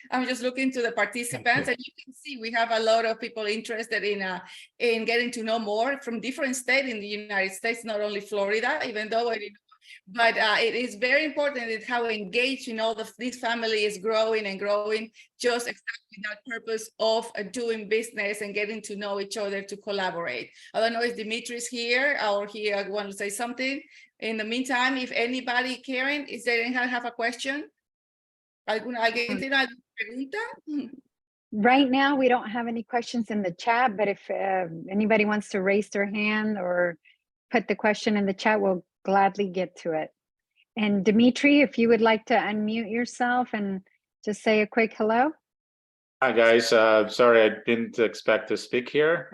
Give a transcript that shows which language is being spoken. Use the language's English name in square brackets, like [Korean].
[English] I'm just looking to the participants, and you can see we have a lot of people interested in getting to know more from different states in the United States, not only Florida, even though but it is very important that how engaged, this family is growing and growing, just exactly that purpose of doing business and getting to know each other to collaborate. I don't know if Dimitri's here or I want to say something. In the meantime, if anybody, Karen, is there anyone have a question? [Spanish] ¿Alguien tiene alguna pregunta? [English] Right now, we don't have any questions in the chat, but if anybody wants to raise their hand or put the question in the chat, we'll gladly get to it. And Dimitri, if you would like to unmute yourself and just say a quick hello. Hi guys, sorry I didn't expect to speak here.